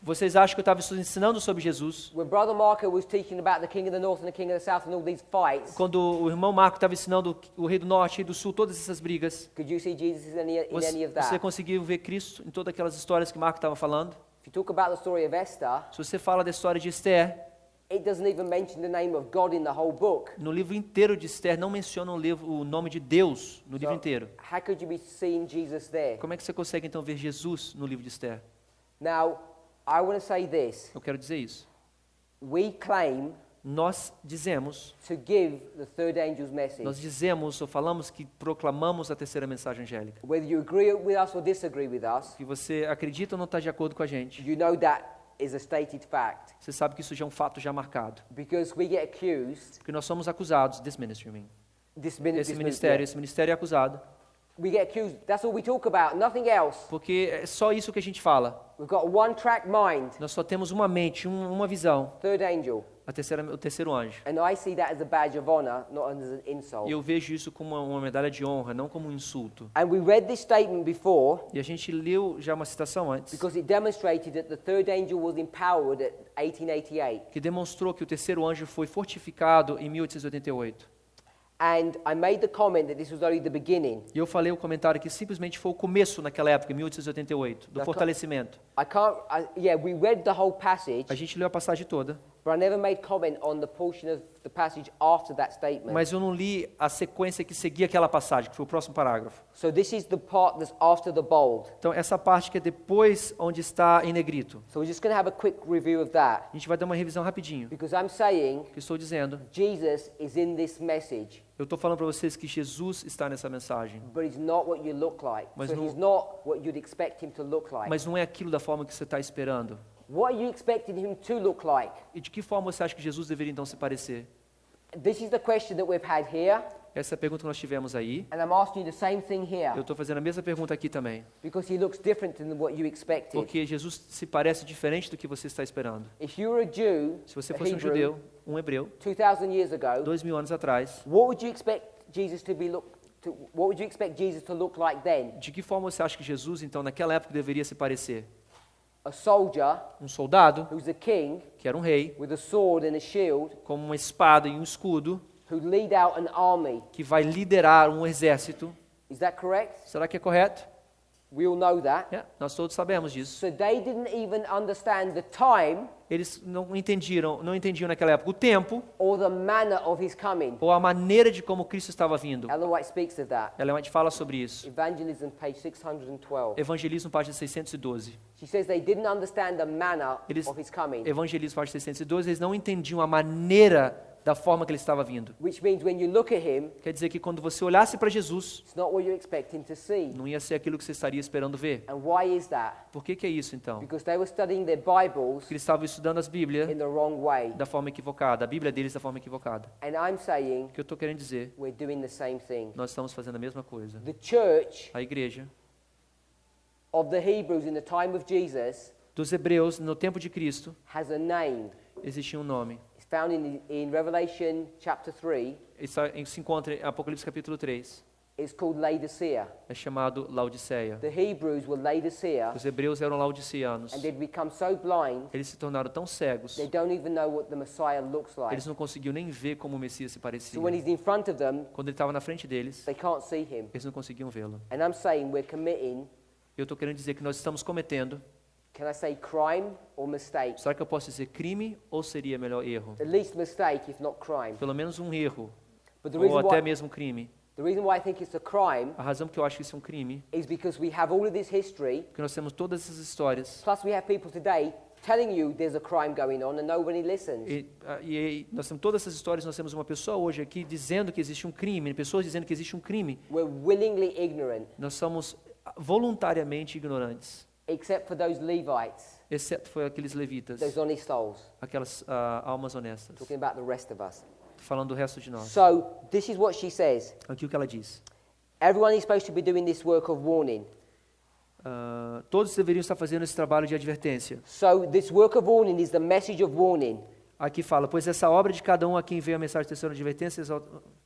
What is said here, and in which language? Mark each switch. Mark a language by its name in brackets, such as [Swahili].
[Portuguese] Vocês acham que eu estava ensinando sobre Jesus? [English] When Brother Marco was teaching about the King of the North and the King of the South and all these fights, [Portuguese] Quando o irmão Marco estava ensinando o rei do norte e rei do sul, todas essas brigas, [English] could you see Jesus in any of [Portuguese] você [English] that? [Portuguese] conseguiu ver Cristo em todas aquelas histórias que Marco estava falando? [English] If you talk about the story of Esther, [Portuguese] Se você fala da história de Esther, [English] it doesn't even mention the name of God in the whole book. [Portuguese] no livro inteiro de Esther não menciona o nome de Deus no livro inteiro. [English] How could you be seeing Jesus there? [Portuguese] Como é que você consegue então ver Jesus no livro de Esther? [English] Now, I want to say this. [Portuguese] Eu quero dizer isso. [English] We claim [Portuguese] Nós dizemos, [English] to give the third angel's message. [Portuguese] nós dizemos ou falamos que proclamamos a terceira mensagem angélica. [English] Whether you agree with us or disagree with us, [Portuguese] Que você acredita ou não está de acordo com a gente, [English] you know that is a stated fact. [Portuguese] você sabe que isso já é um fato já marcado. [English] Because we get accused, [Portuguese] Porque nós somos acusados, [English] this ministry, I mean. this [Portuguese] Esse ministério é acusado, [English] we get accused. That's all we talk about, nothing else. [Portuguese] porque é só isso que a gente fala. [English] We've got a one-track mind, [Portuguese] Nós só temos uma mente, uma visão, [English] third angel. [Portuguese] o terceiro anjo. [English] And I see that as a badge of honor, not as an insult. [Portuguese] E eu vejo isso como uma medalha de honra, não como um insulto. [English] And we read this statement before [Portuguese] E a gente leu já uma citação antes, [English] because it demonstrated that the third angel was empowered at 1888. [Portuguese] que demonstrou que o terceiro anjo foi fortificado em 1888. [English] And I made the comment that this was only the beginning. [Portuguese] E eu falei o comentário que simplesmente foi o começo naquela época, em 1888, do fortalecimento. [English] We read the whole passage, [Portuguese] A gente leu a passagem toda, [English] but I never made comment on the portion of the passage after that statement. [Portuguese] mas eu não li a sequência que seguia aquela passagem, que foi o próximo parágrafo. [English] So this is the part that's after the bold. [Portuguese] Então, essa parte que é depois onde está em negrito. [English] So we're just going to have a quick review of that. [Portuguese] A gente vai dar uma revisão rapidinho. [English] Because I'm saying [Portuguese] O que eu estou dizendo, [English] Jesus is in this message, [Portuguese] eu estou falando para vocês que Jesus está nessa mensagem, [English] but he's not what you look like. [Portuguese] Mas [English] So [Portuguese] não- [English] he's not what you'd expect him to look like. [Portuguese] mas não é aquilo da forma que você está esperando. [English] What are you expecting him to look like? [Portuguese] E de que forma você acha que Jesus deveria então se parecer? [English] This is the question that we've had here, [Portuguese] Essa é a pergunta que nós tivemos aí. [English] and I'm asking you the same thing here, [Portuguese] Eu estou fazendo a mesma pergunta aqui também. [English] because he looks different than what you expected. [Portuguese] Porque Jesus se parece diferente do que você está esperando. [English] If you were a Jew, [Portuguese] Se você [English] a [Portuguese] fosse um [English] Hebrew, [Portuguese] judeu, um hebreu, [English] 2,000 years ago, [Portuguese] 2000 anos atrás, [English] what would you expect Jesus to be what would you expect Jesus to look like then? [Portuguese] de que forma você acha que Jesus, então, naquela época deveria se parecer? [English] A soldier [Portuguese] Um soldado, [English] who's a king [Portuguese] que era um rei, [English] with a sword and a shield, [Portuguese] com uma espada e um escudo, [English] who lead out an army. [Portuguese] que vai liderar um exército. [English] Is that correct? [Portuguese] Será que é correto? [English] We all know that. [Portuguese] Nós todos sabemos disso. [English] So they didn't even understand the time [Portuguese] Eles não entendiam naquela época o tempo [English] or the manner of his coming. [Portuguese] ou a maneira de como Cristo estava vindo. [English] Ellen White speaks of that. [Portuguese] Ela fala sobre isso. [English] Evangelism, page 612. [Portuguese] Evangelismo, página 612. [English] She says they didn't understand the manner [Portuguese] Eles, [English] of his coming. [Portuguese] Evangelismo, página 612, eles não entendiam a maneira da forma que ele estava vindo. [English] Which means when you look at him, [Portuguese] Quer dizer que quando você olhasse para Jesus, [English] it's not what you're expecting to see. [Portuguese] não ia ser aquilo que você estaria esperando ver. [English] And why is that? [Portuguese] Por que é isso então? [English] Because they were studying their Bibles [Portuguese] Porque eles estavam estudando as Bíblias [English] in the wrong way. [Portuguese] da forma equivocada, a Bíblia deles da forma equivocada. [English] And I'm saying [Portuguese] O que eu estou querendo dizer, [English] we're doing the same thing. [Portuguese] nós estamos fazendo a mesma coisa. [English] The church [Portuguese] A igreja [English] of the Hebrews in the time of Jesus [Portuguese] dos hebreus no tempo de Cristo [English] has a name. [Portuguese] existia um nome. [English] It's found in Revelation chapter 3. [Portuguese] Isso se encontra em Apocalipse capítulo 3. [English] It's called Laodicea. [Portuguese] É chamado Laodiceia. [English] The Hebrews were Laodicea, [Portuguese] Os hebreus eram laodiceanos. [English] and they'd become so blind [Portuguese] Eles se tornaram tão cegos, [English] they don't even know what the Messiah looks like. [Portuguese] eles não conseguiam nem ver como o Messias se parecia. [English] So when he's in front of them, [Portuguese] Quando ele estava na frente deles, [English] they can't see him. [Portuguese] eles não conseguiam vê-lo. [English] And I'm saying we're committing, [Portuguese] Eu estou querendo dizer que nós estamos cometendo, [English] can I say crime or mistake? [Portuguese] será que eu posso dizer crime ou seria melhor erro? [English] At least mistake, if not crime. [Portuguese] Pelo menos um erro, [English] But the [Portuguese] ou [English] reason [Portuguese] até [English] why, [Portuguese] mesmo crime. [English] the reason why I think it's a crime [Portuguese] A razão que eu acho que isso é um crime, [English] is because we have all of this history, [Portuguese] porque nós temos todas essas histórias, [English] plus we have people today telling you there's a crime going on and nobody listens. [Portuguese] e nós temos todas essas histórias, nós temos uma pessoa hoje aqui dizendo que existe um crime, pessoas dizendo que existe um crime. [English] We're willingly ignorant, [Portuguese] Nós somos voluntariamente ignorantes, [English] except for those Levites, [Portuguese] exceto foi aqueles levitas, [English] those honest souls. [Portuguese] aquelas almas honestas. [English] Talking about the rest of us. [Portuguese] Tô falando do resto de nós. [English] So, this is what she says. [Portuguese] Aqui o que ela diz. [English] Everyone is supposed to be doing this work of warning. [Portuguese] Todos deveriam estar fazendo esse trabalho de advertência. [English] So, this work of warning is the message of warning. [Portuguese] Aqui fala, pois essa obra de cada um a quem veio a mensagem de terceira advertência exalta...